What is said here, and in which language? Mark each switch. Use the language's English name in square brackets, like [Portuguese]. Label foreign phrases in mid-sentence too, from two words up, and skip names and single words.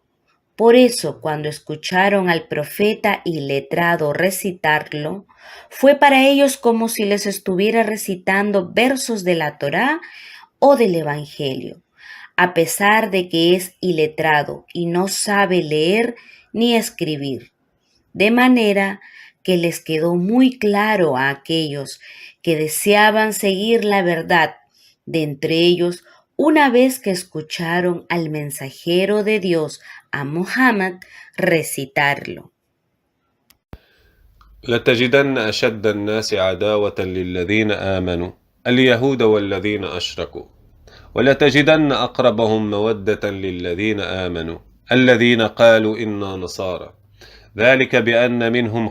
[Spanish] Por eso, cuando escucharon al profeta iletrado recitarlo, fue para ellos como si les estuviera recitando versos de la Torá o del Evangelio, a pesar de que es iletrado y no sabe leer ni escribir. De manera que les quedó muy claro a aquellos que deseaban seguir la verdad de entre ellos una vez que escucharon al mensajero de Dios, a Muhammad, recitarlo. [Arabic] لتجدن أشد الناس عداوة للذين آمنوا اليهود والذين أشركوا ولتجدن أقربهم مودة للذين آمنوا الذين قالوا إنا نصارى ذلك بأن منهم